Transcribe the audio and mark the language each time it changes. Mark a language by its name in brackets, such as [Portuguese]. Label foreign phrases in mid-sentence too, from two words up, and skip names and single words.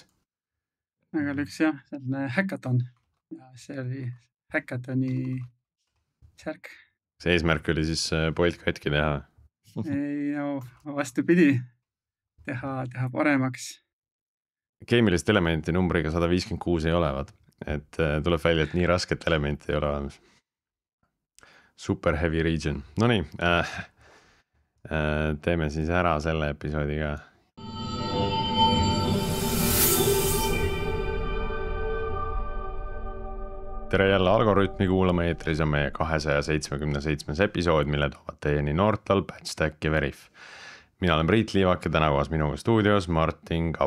[Estonian] Aga oli üks jah, selline hackathon ja see oli hackathoni särk. See eesmärk oli siis Bolt katki teha. Ei, no vastupidi, teha paremaks. Keemilist elementi numbriga 156 ei ole, vaat. Et tuleb välja, et nii rasket elementi ei ole olemas. [English] Super heavy region. [Estonian] Nonii, teeme siis ära selle episoodi ka. Tere jälle Algorütmi kuulama, eetris on meie 277. episood, mille toovad teieni Nortal, Patchstack ja Veriff. Mina olen Priit Liivak ja täna koos minuga stuudios Martin Kapp.